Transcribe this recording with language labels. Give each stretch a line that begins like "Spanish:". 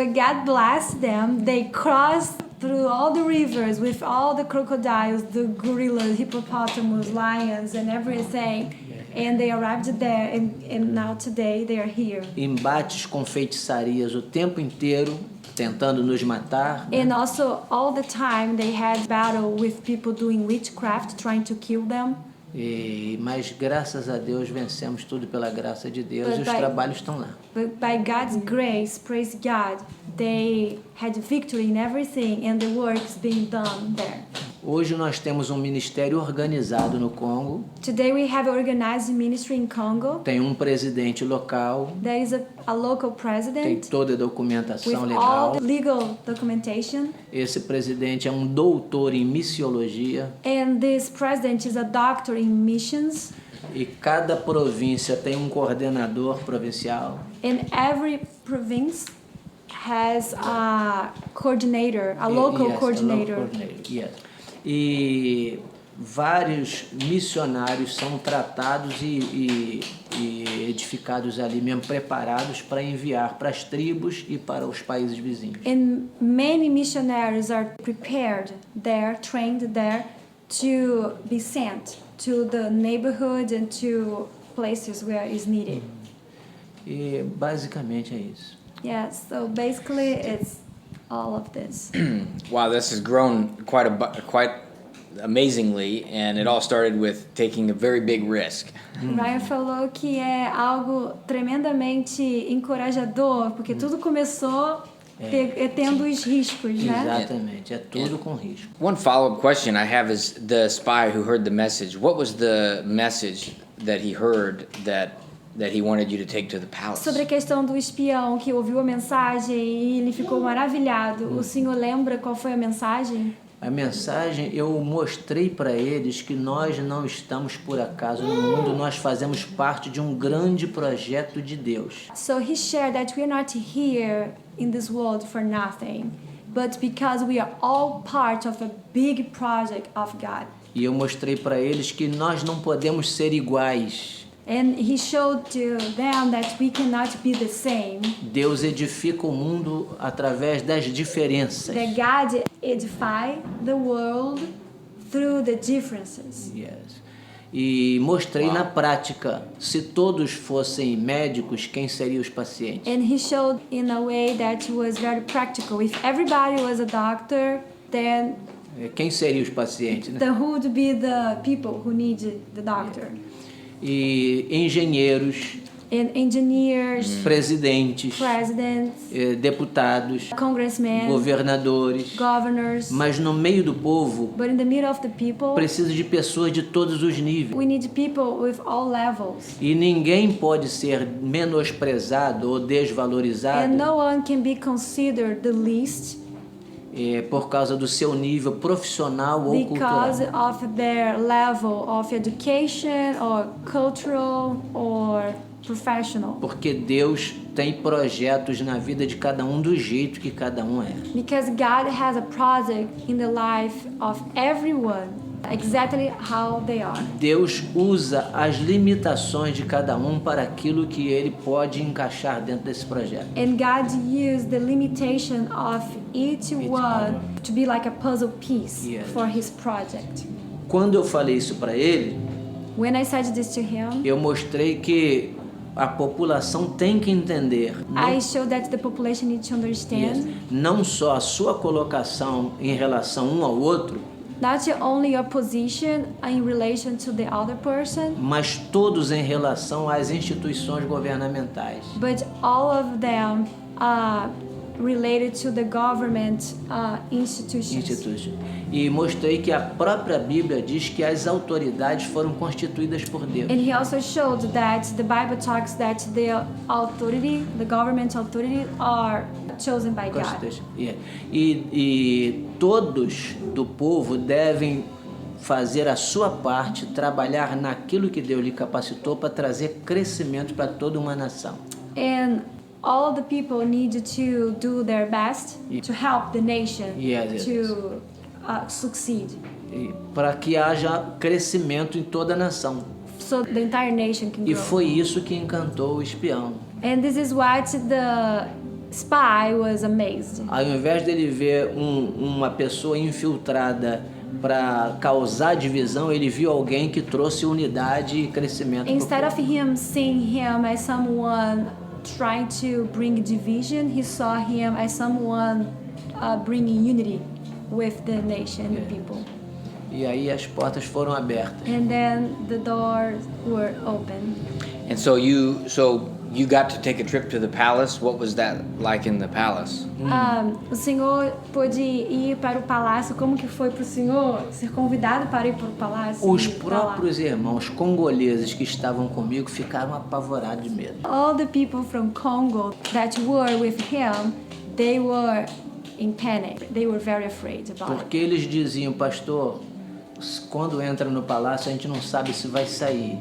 English: But God blessed them. They crossed through all the rivers with all the crocodiles, the gorillas, hippopotamus, lions, and everything. And they arrived there, and now today they are here.
Portuguese: Embates com feitiçarias o tempo inteiro, tentando nos matar.
English: And also, all the time they had battle with people doing witchcraft, trying to kill them.
Portuguese: Mas graças a Deus vencemos tudo pela graça de Deus e os
English: But by-
Portuguese: trabalhos estão lá.
English: But by God's grace, praise God, they had victory in everything, and the work is being done there.
Portuguese: Hoje nós temos um ministério organizado no Congo,
English: Today we have organized ministry in Congo.
Portuguese: tem um presidente local,
English: There is a local
Portuguese: tem
English: president
Portuguese: toda a
English: with
Portuguese: documentação
English: all
Portuguese: legal.
English: the legal documentation.
Portuguese: Esse presidente é um doutor em missiologia
English: And this president is a doctor in missions.
Portuguese: e cada província tem um coordenador provincial.
English: And every province has a coordinator, a local Yes, coordinator. local coordinator, yes.
Portuguese: E vários missionários são tratados e edificados ali mesmo, preparados para enviar para as tribos e para os países vizinhos.
English: And many missionaries are prepared there, trained there to be sent to the neighborhood and to places where is needed.
Portuguese: E basicamente é isso.
English: Yeah, so basically it's all of this. Wow, this has grown quite amazingly, and it all started with taking a very big risk.
Portuguese: Ryan falou que é algo tremendamente encorajador, porque tudo começou tendo os riscos, né? Exatamente, é tudo com risco.
English: One follow-up question I have is the spy who heard the message. What was the message that he heard that he wanted you to take to the palace?
Portuguese: Sobre a questão do espião que ouviu a mensagem e ele ficou maravilhado, o senhor lembra qual foi a mensagem? A mensagem, eu mostrei para eles que nós não estamos por acaso no mundo, nós fazemos parte de um grande projeto de Deus.
English: So he shared that we are not here in this world for nothing, but because we are all part of a big project of God.
Portuguese: E eu mostrei para eles que nós não podemos ser iguais.
English: And he showed to them that we cannot be the same.
Portuguese: Deus edifica o mundo através das diferenças.
English: That God edify the world through the differences. Yes.
Portuguese: E mostrei na prática, se todos fossem médicos, quem seriam os pacientes?
English: And he showed in a way that was very practical. If everybody was a doctor, then
Portuguese: Quem seriam os pacientes, né?
English: who would be the people who need the doctor?
Portuguese: E engenheiros,
English: And engineers,
Portuguese: presidentes,
English: presidents,
Portuguese: deputados,
English: congressmen,
Portuguese: governadores.
English: governors.
Portuguese: Mas no meio do povo,
English: But in the middle of the people,
Portuguese: precisa de pessoas de todos os níveis.
English: we need people with all levels.
Portuguese: E ninguém pode ser menosprezado ou desvalorizado
English: And no one can be considered the least
Portuguese: por causa do seu nível profissional ou
English: because
Portuguese: cultural.
English: of their level of education or cultural or professional.
Portuguese: Porque Deus tem projetos na vida de cada um do jeito que cada um é.
English: Because God has a project in the life of everyone, exactly how they are.
Portuguese: Deus usa as limitações de cada um para aquilo que ele pode encaixar dentro desse projeto.
English: And God used the limitation of each one to be like a puzzle piece Yes. for his project.
Portuguese: Quando eu falei isso para ele,
English: When I said this to him,
Portuguese: eu mostrei que a população tem que entender
English: I showed that the population needs to understand
Portuguese: não só a sua colocação em relação um ao outro,
English: not only your position in relation to the other person,
Portuguese: mas todos em relação às instituições governamentais.
English: but all of them related to the government institutions.
Portuguese: E mostrei que a própria Bíblia diz que as autoridades foram constituídas por Deus.
English: And he also showed that the Bible talks that the authority, the government authority, are chosen by God.
Portuguese: Constituição. E todos do povo devem fazer a sua parte, trabalhar naquilo que Deus lhe capacitou para trazer crescimento para toda uma nação.
English: And all the people need to do their best to help the nation Yes. to succeed.
Portuguese: Para que haja crescimento em toda a nação.
English: So the entire nation can
Portuguese: E
English: grow.
Portuguese: foi isso que encantou o espião.
English: And this is what the spy was amazed.
Portuguese: Ao invés dele ver uma pessoa infiltrada para causar divisão, ele viu alguém que trouxe unidade e crescimento. pro
English: Instead
Portuguese: povo.
English: of him seeing him as someone trying to bring division, he saw him as someone bringing unity with the nation and the people.
Portuguese: E aí as portas foram abertas.
English: And then the doors were open. And so you got to take a trip to the palace. What was that like in the palace?
Portuguese: O senhor pôde ir para o palácio. Como que foi para o senhor ser convidado para ir para o palácio? Os e pra lá? próprios irmãos congoleses que estavam comigo ficaram apavorados de medo.
English: All the people from Congo that were with him, they were in panic. They were very afraid about it.
Portuguese: Porque eles diziam, pastor, quando entra no palácio a gente não sabe se vai sair.